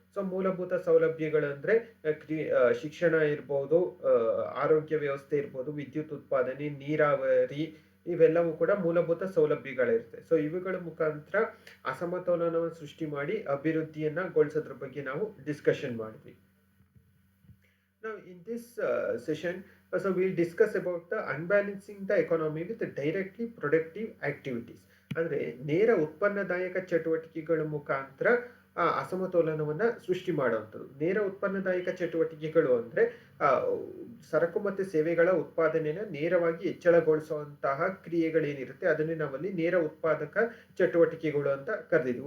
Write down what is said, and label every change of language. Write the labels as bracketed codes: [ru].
[kn] So ಮೂಲಭೂತ ಸೌಲಭ್ಯಗಳು ಅಂದ್ರೆ ಶಿಕ್ಷಣ ಇರ್ಬೋದು, ಆರೋಗ್ಯ ವ್ಯವಸ್ಥೆ ಇರ್ಬೋದು, ವಿದ್ಯುತ್ ಉತ್ಪಾದನೆ, ನೀರಾವರಿ, ಇವೆಲ್ಲವೂ ಕೂಡ ಮೂಲಭೂತ ಸೌಲಭ್ಯಗಳಿರುತ್ತೆ. ಸೊ ಇವುಗಳ ಮುಖಾಂತರ ಅಸಮತೋಲನವನ್ನು ಸೃಷ್ಟಿ ಮಾಡಿ ಅಭಿವೃದ್ಧಿಯನ್ನ ಗೊಳಿಸೋದ್ರ ಬಗ್ಗೆ ನಾವು ಡಿಸ್ಕಷನ್ ಮಾಡಿದ್ವಿ. [en] Now in this session, so we'll discuss about the unbalancing the economy with directly productive activities. [kn] ಅಂದ್ರೆ ನೇರ ಉತ್ಪನ್ನದಾಯಕ ಚಟುವಟಿಕೆಗಳ ಮುಖಾಂತರ ಅಸಮತೋಲನವನ್ನ ಸೃಷ್ಟಿ ಮಾಡುವಂಥದ್ದು. ನೇರ ಉತ್ಪನ್ನದಾಯಕ ಚಟುವಟಿಕೆಗಳು ಅಂದ್ರೆ ಸರಕು ಮತ್ತು ಸೇವೆಗಳ ಉತ್ಪಾದನೆಯನ್ನು ನೇರವಾಗಿ ಹೆಚ್ಚಳಗೊಳಿಸುವಂತಹ ಕ್ರಿಯೆಗಳೇನಿರುತ್ತೆ ಅದನ್ನೇ ನಾವಲ್ಲಿ ನೇರ ಉತ್ಪಾದಕ ಚಟುವಟಿಕೆಗಳು ಅಂತ ಕರೆದಿದ್ವಿ.